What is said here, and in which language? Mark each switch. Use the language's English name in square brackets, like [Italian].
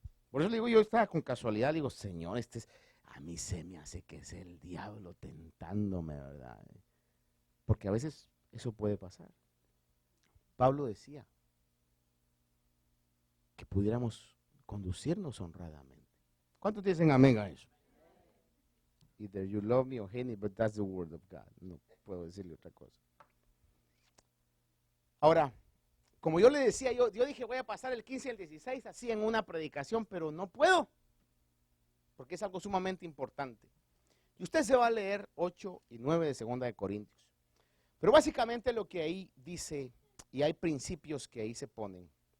[Spanish] Por eso le digo, yo estaba con casualidad, digo, Señor, a mí se me hace que es el diablo tentándome, ¿verdad? Porque a veces eso puede pasar. Pablo decía que pudiéramos conducirnos honradamente. ¿Cuántos dicen amén a eso? [English] Either you love me or hate me, but that's the word of God. [Spanish] No puedo decirle otra cosa. Ahora, como yo le decía, yo dije voy a pasar el 15 y el 16 así en una predicación, pero no puedo, porque es algo sumamente importante. Y usted se va a leer 8 y 9 de 2 de Corintios. Pero básicamente lo que ahí dice, y hay principios que ahí se ponen.